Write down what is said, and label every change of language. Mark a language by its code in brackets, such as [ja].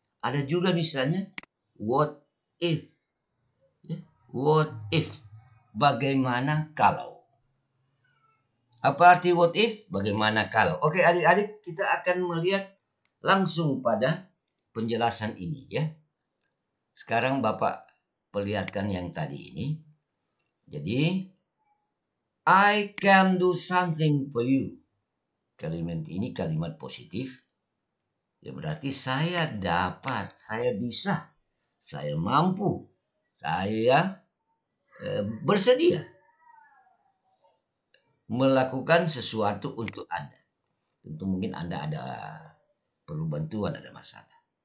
[id] Ada juga misalnya [en] what if. [id] Ya, what if. Bagaimana kalau. Apa arti [en] what if? [id] Bagaimana kalau. Oke, adik-adik, kita akan melihat langsung pada penjelasan ini ya. Sekarang Bapak perlihatkan yang tadi ini. Jadi, [en] I can do something for you. [id] Kalimat ini kalimat positif. Ya berarti saya dapat, saya bisa, saya mampu, saya bersedia melakukan sesuatu untuk Anda. Tentu mungkin Anda ada perlu bantuan, ada masalah.